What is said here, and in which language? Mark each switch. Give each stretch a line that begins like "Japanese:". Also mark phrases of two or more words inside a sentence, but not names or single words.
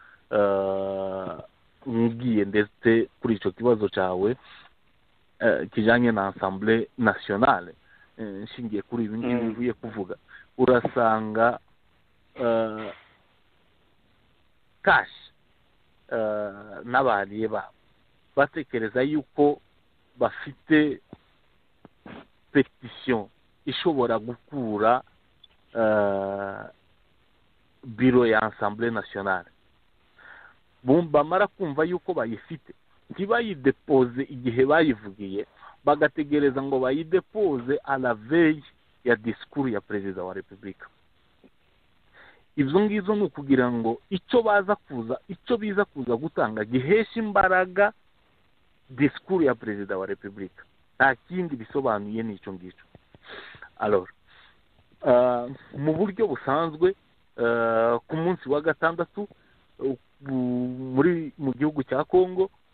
Kinyarwanda: Ngiye ndetse kuri icyo kibazo cyawe kijanye na Assemblée Nationale, nshingiye kuri ibi ngibi bivuye kuvuga, urasanga cash n'abariye babo batekereza yuko bafite petition ishobora gukura biro ya Assemblée Nationale. Bamara kumva yuko bayifite, ntibayidepose igihe bayivugiye, bagategereza ngo bayidepose
French: à la veille
Kinyarwanda: ya discours ya perezida wa Repubulika. Ibyo ngizo ni ukugira ngo icyo biza kuza gutanga gihesha imbaraga discours ya perezida wa Repubulika, nta kindi bisobanuye n'icyo ngicyo. Alors mu buryo busanzwe ku munsi wa gatandatu mu gihugu cya Kongo